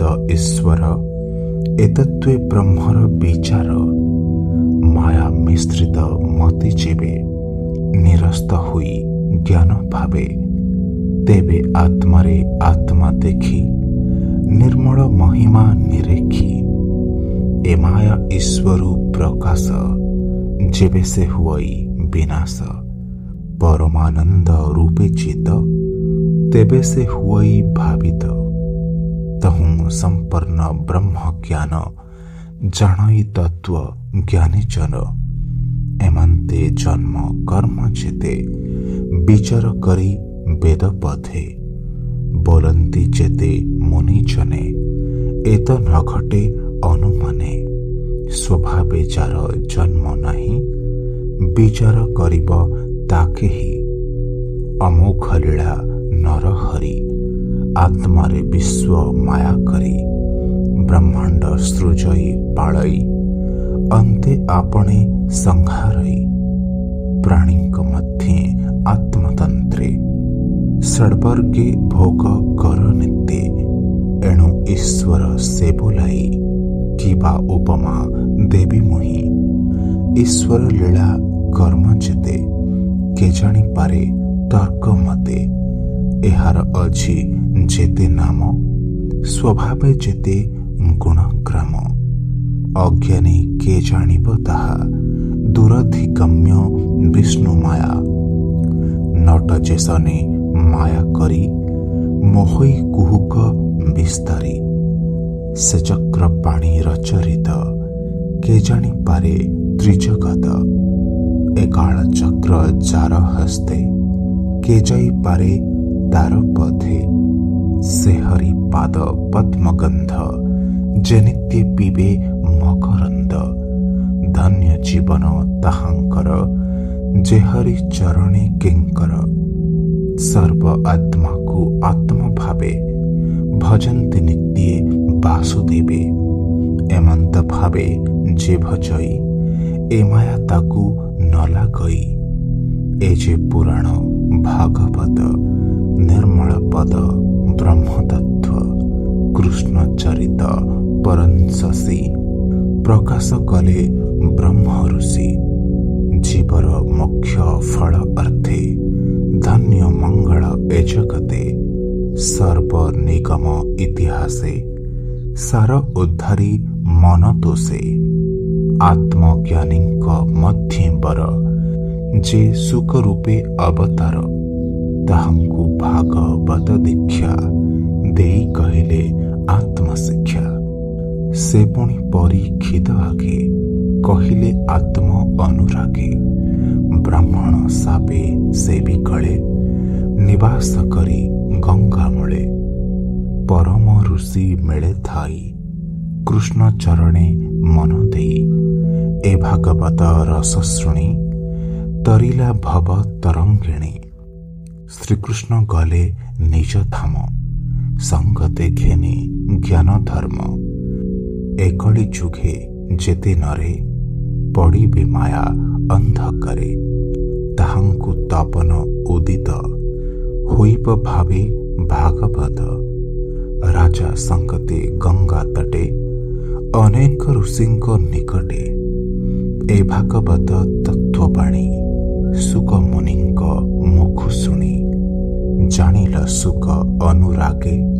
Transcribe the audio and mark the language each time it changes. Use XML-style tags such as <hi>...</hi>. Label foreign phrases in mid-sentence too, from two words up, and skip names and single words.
<or>ଈଶ୍ୱର ଏତତ୍ୱେ ବ୍ରହ୍ମର ବିଚାର ମାୟା ମିଶ୍ରିତ ମତି ଯେବେ ନିରସ୍ତ ହୁଏ ଜ୍ଞାନ ଭାବେ ତେବେ ଆତ୍ମାରେ ଆତ୍ମା ଦେଖି ନିର୍ମଳ ମହିମା ନିରେଖି ଏ ମାୟା ଈଶ୍ୱର ପ୍ରକାଶ ଯେବେ ସେ ହୁଏ ବିନାଶ ପରମାନନ୍ଦ ରୂପେ ଚିତ ତେବେ ସେ ହୁଏ ଭାବିତ ତହୁଁ ସମ୍ପନ୍ନ ବ୍ରହ୍ମ ଜ୍ଞାନ ଜାଣଇ ତତ୍ତ୍ୱ ଜ୍ଞାନୀ ଜନ ଏମନ୍ତେ ଜନ୍ମ କର୍ମ ଯେତେ ବିଚାର କରି ବେଦ ପଥେ ବୋଲନ୍ତି ଯେତେ ମୁନି ଜନେ ଏତ ନ ଘଟେ ଅନୁମନେ ସ୍ୱଭାବେ ଯାର ଜନ୍ମ ନାହିଁ ବିଚାର କରିବ ତାକେ ହିଁ ଅମୋଘ ଲୀଳା ନରହରି ଆତ୍ମାରେ ବିଶ୍ୱ ମାୟା କରି ବ୍ରହ୍ମାଣ୍ଡ ସୃଜଇ ପାଳଇ ଅନ୍ତେ ଆପଣେ ସଂହାରଇ ପ୍ରାଣୀଙ୍କ ମଧ୍ୟେ ଆତ୍ମତନ୍ତ୍ରେ ଷଡ଼ବର୍ଗେ ଭୋଗ କର ନିତ୍ୟେ ଏଣୁ ଈଶ୍ୱର ସେ ବୋଲାଇ କିବା ଉପମା ଦେବି ମୁହିଁ ଈଶ୍ୱର ଲୀଳା କର୍ମ ଯେତେ କେ ଜାଣି ପାରେ ତର୍କ ମତେ ଏହାର ଅଛି ଯେତେ ନାମ ସ୍ୱଭାବେ ଯେତେ ଗୁଣଗ୍ରାମ ଅଜ୍ଞାନୀ କେ ଜାଣିବ ତାହା ଦୁରଧିଗମ୍ୟ ବିଷ୍ଣୁ ମାୟା ନଟ ଯେସନେ ମାୟା କରି ମୋହଇ କୁହୁକ ବିସ୍ତାରି ସେ ଚକ୍ର ପାଣି ରଚରିତ କେ ଜାଣି ପାରେ ତ୍ରିଜଗତ ଏକାଳ ଚକ୍ର ଯାର ହସ୍ତେ କେ ଯାଇ ପାରେ ତାର ପଥେ ସେ ହରି ପାଦ ପଦ୍ମଗନ୍ଧ ଯେ ନିତ୍ୟ ପିବେ ମକରନ୍ଦ ଧନ୍ୟ ଜୀବନ ତାହାଙ୍କର ଯେ ହରି ଚରଣେ କିଙ୍କର ସର୍ବ ଆତ୍ମା କୁ ଆତ୍ମ ଭାବେ ଭଜନ୍ତି ନିତ୍ୟେ ବାସୁଦେବେ ଏମନ୍ତ ଭାବେ ଯେ ଭଜଇ ଏ ମାୟା ତାକୁ ନ ଲାଗଇ ଏ ଯେ ପୁରାଣ ଭାଗବତ ନିର୍ମଳ ପଦ ବ୍ରହ୍ମ ତତ୍ତ୍ୱ କୃଷ୍ଣ ଚରିତ ପରଂସସୀ ପ୍ରକାଶ କଲେ ବ୍ରହ୍ମ ଋଷି ଜୀବର ମୁଖ୍ୟ ଫଳ ଅର୍ଥେ ଧନ୍ୟ ମଙ୍ଗଳ ଏ ଜଗତେ ସର୍ବ ନିଗମ ଇତିହାସେ ସାର ଉଦ୍ଧାରି ମନ ଦୋଷେ ଆତ୍ମଜ୍ଞାନୀ ମଧ୍ୟ ବର ଯେ ସୁଖ ରୂପେ ଅବତାର ତାହାଙ୍କୁ ଭାଗବତ ଦୀକ୍ଷା ଦେଇ କହିଲେ ଆତ୍ମଶିକ୍ଷା ସେ ପୁଣି ପରୀକ୍ଷିତ ଆଗେ କହିଲେ ଆତ୍ମ ଅନୁରାଗେ ବ୍ରାହ୍ମଣ ଶାପେ ସେ ଭି କଲେ ନିବାସ କରି ଗଙ୍ଗା ମୂଳେ ପରମ ଋଷି ମେଳେ ଥାଇ କୃଷ୍ଣ ଚରଣେ ମନ ଦେଇ ଏ ଭାଗବତ ରସ ଶୁଣି ତରିଲା ଭବ ତରଙ୍ଗିଣୀ ଶ୍ରୀକୃଷ୍ଣ ଗଲେ ନିଜ ଧାମ ସଙ୍ଗତେ ଘେନି ଜ୍ଞାନ ଧର୍ମ ଏକଡ଼ି ଯୁଗେ ଯେତେ ନରେ ପଡ଼ିବେ ମାୟା ଅନ୍ଧକାରେ ତାହାଙ୍କୁ ତପନ ଉଦିତ ହୋଇବ ଭାବେ ଭାଗବତ ରାଜା ସଙ୍ଗତେ ଗଙ୍ଗା ତଟେ ଅନେକ ଋଷିଙ୍କ ନିକଟେ ଏ ଭାଗବତ ତତ୍ତ୍ୱବାଣୀ ଶୁକ ମୁନିଙ୍କ ମୁଖ ଶୁଣି ଜାଣିଲ ସୁଖ ଅନୁରାଗେ</or>